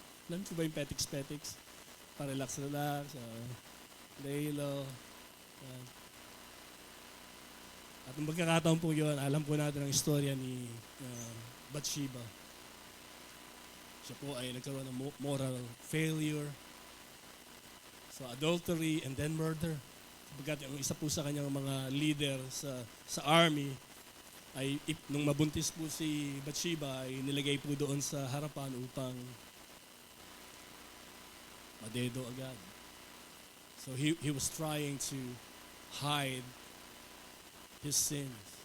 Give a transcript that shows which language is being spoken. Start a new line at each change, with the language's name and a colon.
Filipino: Alam ko ba yung petiks-petiks? Pa-relax-relax, lay low. At nung magkakataon po yun, alam po natin ang istorya ni Bathsheba. Siya po ay nagkaroon ng moral failure.
English: So adultery and then murder.
Filipino: Sapagkat ang isa po sa kanyang mga leader sa army ay nung mabuntis po si Bathsheba ay nilagay po doon sa harapan upang madedo agad.
English: So he was trying to hide his sins.